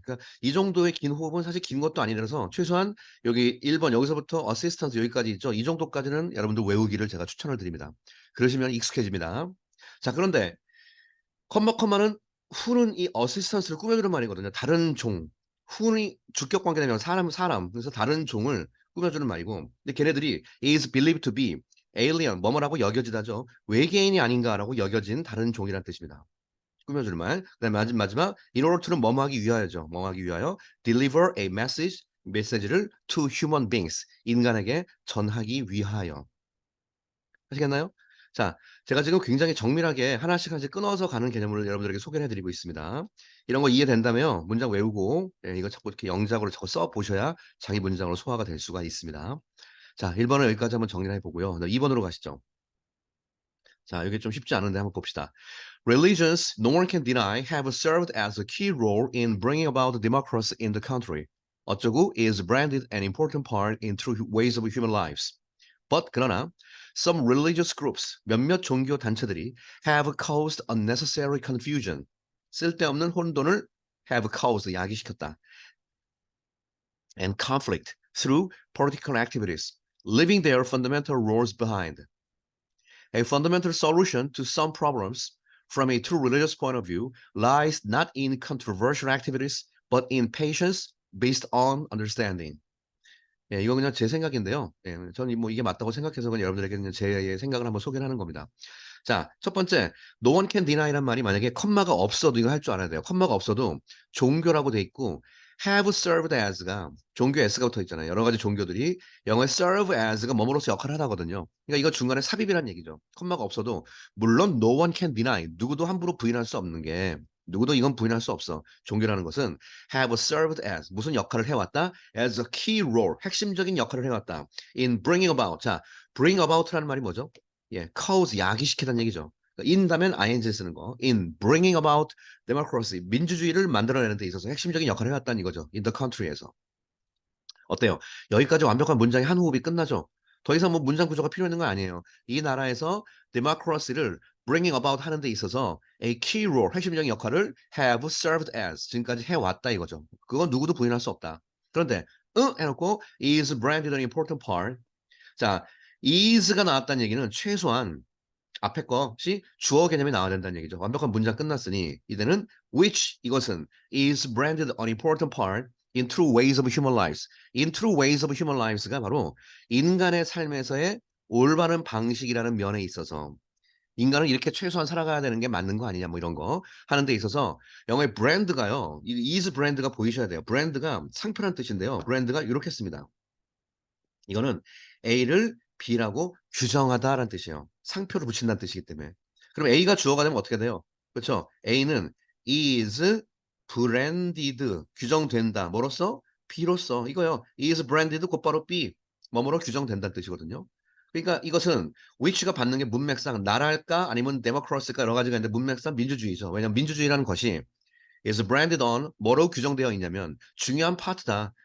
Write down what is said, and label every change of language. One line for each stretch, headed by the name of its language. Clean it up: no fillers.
Korean: 그러니까 이 정도의 긴 호흡은 사실 긴 것도 아니라서 최소한 여기 1번 여기서부터 어시스턴트 여기까지 있죠. 이 정도까지는 여러분들 외우기를 제가 추천을 드립니다. 그러시면 익숙해집니다. 자, 그런데 컴마는 who는 이 어시스턴트를 꾸며주는 말이거든요. 다른 종. who는 주격 관계되면 사람. 그래서 다른 종을 꾸며주는 말이고. 근데 걔네들이
English: is believed to be alien
Korean: 뭐뭐라고 여겨지다죠. 외계인이 아닌가라고 여겨진 다른 종이라는 뜻입니다. 꾸며주는 말. 그다음에 마지막
English: in order to
Korean: 는 뭐뭐 하기 위하여죠. 뭐뭐 하기 위하여
English: deliver a message
Korean: 메시지를
English: to human beings
Korean: 인간에게 전하기 위하여. 아시겠나요? 자, 제가 지금 굉장히 정밀하게 하나씩 끊어서 가는 개념을 여러분들에게 소개를 해드리고 있습니다. 이런 거 이해된다면 문장 외우고 이거 자꾸 이렇게 영작으로 자꾸 써보셔야 자기 문장으로 소화가 될 수가 있습니다. 자, 1번은 여기까지 한번 정리를 해보고요. 2번으로 가시죠. 자, 이게 좀 쉽지 않은데 한번 봅시다.
English: Religions, no one can deny, have served as a key role in bringing about democracy in the country.
Korean: 어쩌고
English: is branded an important part in true ways of human lives. But
Korean: 그러나
English: some religious groups,
Korean: 몇몇 종교 단체들이
English: have caused unnecessary confusion.
Korean: 쓸데없는 혼돈을
English: have caused,
Korean: 야기시켰다.
English: And conflict through political activities, leaving their fundamental roles behind. A fundamental solution to some problems from a true religious point of view lies not in controversial activities, but in patience based on understanding.
Korean: 예, 이거 그냥 제 생각인데요. 예, 저는 뭐 이게 맞다고 생각해서 그냥 여러분들에게 그냥 제 생각을 한번 소개를 하는 겁니다. 자, 첫 번째,
English: no one can deny
Korean: 란 말이 만약에 컴마가 없어도 이거 할 줄 알아야 돼요. 컴마가 없어도 종교라고 돼 있고
English: have served as
Korean: 가 종교 s가 붙어 있잖아요. 여러 가지 종교들이 영어에 serve as가 뭐뭐로서 역할을 하거든요. 그러니까 이거 중간에 삽입이란 얘기죠. 컴마가 없어도 물론
English: no one can deny
Korean: 누구도 함부로 부인할 수 없는 게 누구도 이건 부인할 수 없어. 종교라는 것은
English: have served as
Korean: 무슨 역할을 해왔다?
English: as a key role
Korean: 핵심적인 역할을 해왔다.
English: in bringing about 자 bring about
Korean: 라는 말이 뭐죠? 예, cause 야기시키다는 얘기죠. in다면 ing 쓰는 거.
English: in bringing about democracy
Korean: 민주주의를 만들어내는 데 있어서 핵심적인 역할을 해왔다는 이거죠.
English: in the country
Korean: 에서. 어때요? 여기까지 완벽한 문장의 한 호흡이 끝나죠. 더 이상 뭐 문장 구조가 필요 있는 거 아니에요. 이 나라에서 democracy를
English: bringing about
Korean: 하는 데 있어서
English: a key role
Korean: 핵심적인 역할을
English: have served as
Korean: 지금까지 해왔다 이거죠. 그건 누구도 부인할 수 없다. 그런데 해놓고
English: is branded an important part.
Korean: 자, is가 나왔다는 얘기는 최소한 앞에 것이 주어 개념이 나와야 된다는 얘기죠. 완벽한 문장 끝났으니 이제는
English: which
Korean: 이것은
English: is branded an important part in true ways of human lives.
Korean: in true ways of human lives가 바로 인간의 삶에서의 올바른 방식이라는 면에 있어서 인간은 이렇게 최소한 살아가야 되는 게 맞는 거 아니냐 뭐 이런 거 하는 데 있어서 영어의 브랜드가요. 이 is 브랜드가 보이셔야 돼요. 브랜드가 상표란 뜻인데요. 브랜드가 이렇게 씁니다. 이거는 A를 B라고 규정하다라는 뜻이에요. 상표를 붙인다는 뜻이기 때문에. 그럼 A가 주어가 되면 어떻게 돼요? 그렇죠? A는
English: is branded
Korean: 규정된다. 뭐로써? B로써 이거요.
English: is branded
Korean: 곧바로 B 뭐뭐로 규정된다는 뜻이거든요. 그러니까 이것은 which가 받는 게 문맥상 나랄까 아니면 democracy일까 여러 가지가 있는데 문맥상 민주주의죠. 왜냐하면 민주주의라는 것이
English: is branded on
Korean: 뭐로 규정되어 있냐면 중요한 파트다.